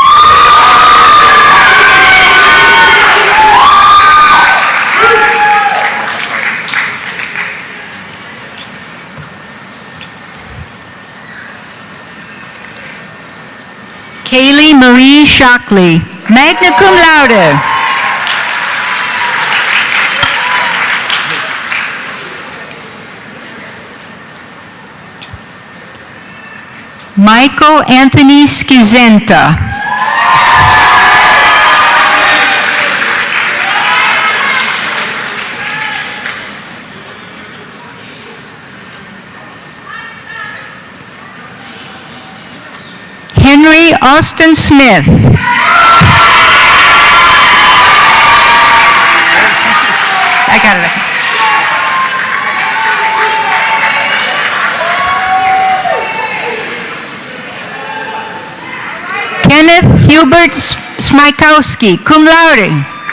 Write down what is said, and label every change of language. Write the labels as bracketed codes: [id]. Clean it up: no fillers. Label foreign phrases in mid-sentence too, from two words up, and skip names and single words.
[en] Kaylee Marie Shockley, [la] magna cum laude. [en] Michael Anthony Schizenta. Henry Austin Smith. I got it. Kenneth Hubert Smykowski, [la] cum laude.